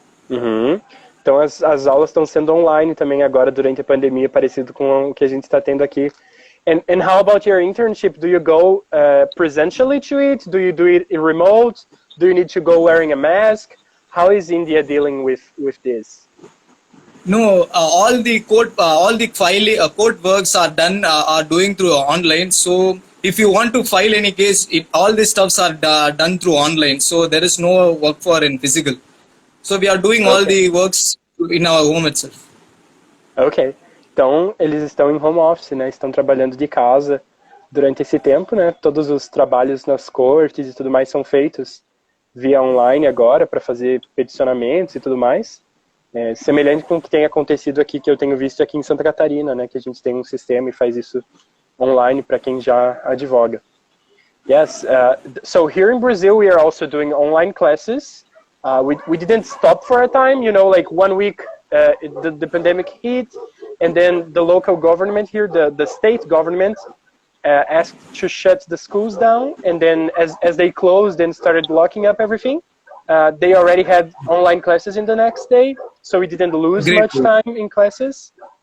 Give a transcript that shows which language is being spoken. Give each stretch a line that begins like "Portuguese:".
Portuguese: Então as aulas estão sendo online também agora durante a pandemia, parecido com o que a gente está tendo aqui.
English: And how about your internship? Do you go presentially to it? Do you do it remote? Do you need to go wearing a mask? How is India dealing with this? No, all the court works are doing through online. So if you want to file any case, all the stuffs are done through online. So there is no work for in physical. So we are doing all the works in our home itself. Ok.
Portuguese: Então, eles estão em home office, né? Estão trabalhando de casa durante esse tempo, né? Todos os trabalhos nas cortes e tudo mais são feitos via online agora para fazer peticionamentos e tudo mais. Semelhante com o que tem acontecido aqui, que eu tenho visto aqui em Santa Catarina, né? Que a gente tem um sistema e faz isso online para quem já advoga.
English: Yes, so here in Brazil we are also doing online classes. We didn't stop for a time, you know, like 1 week the pandemic hit, and then the local government here, the state government, asked to shut the schools down, and then as they closed and started locking up everything, they already had online classes in the next day, so we didn't lose much time in classes.